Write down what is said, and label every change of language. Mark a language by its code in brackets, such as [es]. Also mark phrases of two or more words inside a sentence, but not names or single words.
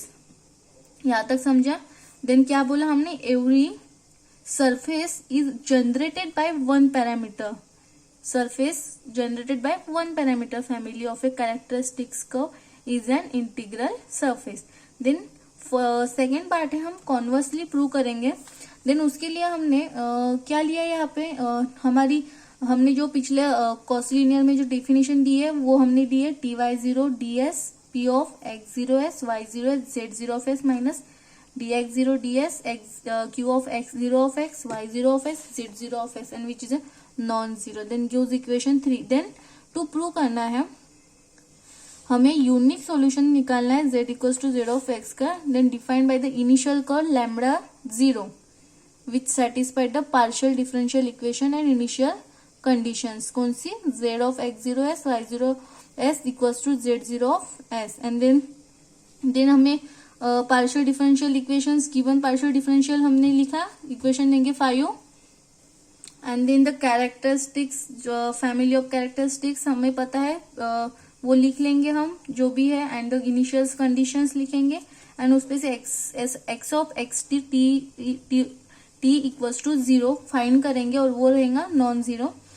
[hi] यहाँ तक समझा. [en] देन [hi] क्या बोला हमने [en] every surface is generated by one parameter surface generated by one parameter family of a characteristics curve is an integral surface. [hi] Then [en] second part [hi] है, हम [en] conversely prove [hi] करेंगे. देन उसके लिए हमने क्या लिया यहाँ पे, हमने जो पिछले [en] quasi linear [hi] में जो डेफिनेशन दी है वो हमने दी है [en] dy0 ds p of x0s y0s z0 of s minus dx0 ds q of x0 of x y0 of s z0 of s and which is a non zero. then use equation 3. then to prove [hi] करना है हमें [en] unique solution [hi] निकालना है [en] z equals to z of x [hi] का. [en] then defined by the initial curve lambda 0 which satisfied the partial differential equation and initial conditions. [hi] कौन सी, [en] z of x0s y0s equals to z0 of s. and then [hi] हमें [en] partial differential equations given partial differential [hi] हमने लिखा, इक्वेशन देंगे 5 [en] and then the characteristics, [hi] जो [en] family of characteristics [hi] हमें पता है वो लिख लेंगे हम जो भी है, [en] and the initial conditions [hi] लिखेंगे एंड उस पे से [en] x of x t equals to 0 find [hi] करेंगे और वो रहेगा [en] non zero.